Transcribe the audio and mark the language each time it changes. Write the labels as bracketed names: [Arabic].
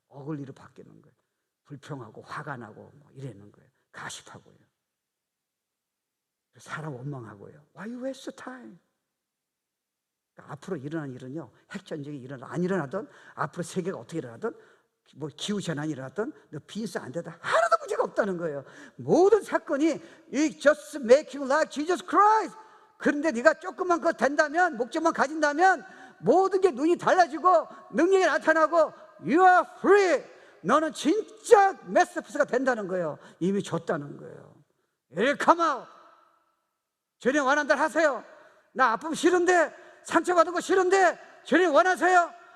[Korean] 어글리로 바뀌는 거예요. 불평하고 화가 나고 뭐 이러는 거예요. 가십하고요. 사람 원망하고요. [English] Why you waste time? [Korean] 그러니까 앞으로 일어난 일은요, 핵전쟁이 안 일어나든, 앞으로 세계가 어떻게 일어나든, 뭐 기후재난이 일어나든, 너 비즈니스 안 되든 하나도 문제가 없다는 거예요. 모든 사건이 [English] It just make you like Jesus Christ. [Korean] 그런데 네가 조금만 그거 된다면, 목적만 가진다면 모든 게 눈이 달라지고 능력이 나타나고 [English] You are free. [Korean] 너는 진짜 메스피스가 된다는 거예요. 이미 줬다는 거예요. [English] Come out. [Korean] 주님 원하는 대로 하세요. 나 아픔 싫은데, 상처받은 거 싫은데 주님 원하세요?